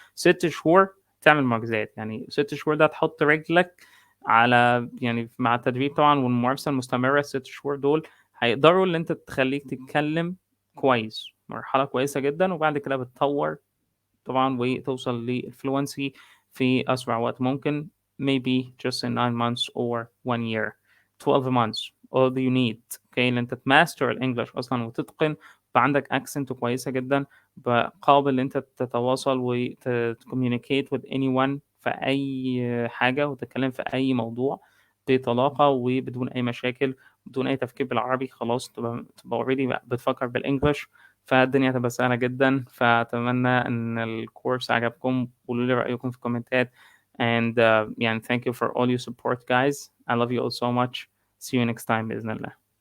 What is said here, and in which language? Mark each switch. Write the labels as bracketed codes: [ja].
[ar] 6 شهور تعمل معجزات. يعني 6 شهور ده تحط رجلك على يعني مع التدريب طبعا والممارسة المستمرة. 6 شهور دول هيقدروا اللي انت تخليك تتكلم كويس، مرحلة كويسة جدا، وبعد كده بتطور طبعا وتوصل للفلونسي في أسرع وقت ممكن. [en] maybe just in 9 months or 1 year 12 months all you need. [ar] اوكي، ان انت تماستر الانجليش اصلا وتتقن، يبقى عندك اكسنت كويسه جدا، قابل ان انت تتواصل وتكوميونيكيت [en] with anyone [ar] في اي حاجه، وتتكلم في اي موضوع بطلاقه وبدون اي مشاكل، بدون اي تفكير بالعربي. خلاص تبقى اوريدي بتفكر بالانجليش، فالدنيا هتبقى سهله جدا. فاتمنى ان الكورس عجبكم، قولوا لي رايكم في الكومنتات. [en] and [ar] يعني [en] thank you for all your support guys. I love you all so much. See you next time [ar] بإذن الله.